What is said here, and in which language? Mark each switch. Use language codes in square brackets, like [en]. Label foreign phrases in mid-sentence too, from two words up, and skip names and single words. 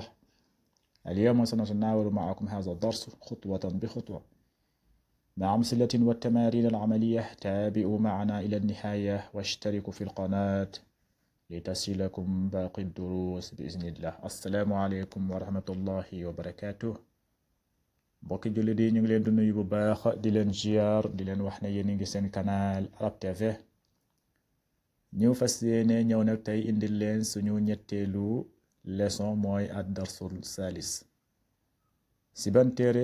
[ar] اليوم سنتناول معكم هذا الدرس خطوة بخطوة مع أمثلة والتمارين العملية. تابعوا معنا إلى النهاية واشتركوا في القناة لتصلكم باقي الدروس بإذن الله. السلام عليكم ورحمة الله وبركاته. [wo] mbokki jullit yi ñu ngi leen di nuyu bu baax di leen ziar di leen wax ne yéen a ngi seen canal Arab TV. ñu fas yéene ñëw nag tey indil leen suñu ñetteelu leçon mooy [ar] الدرس الثالث. [wo] si ban téere?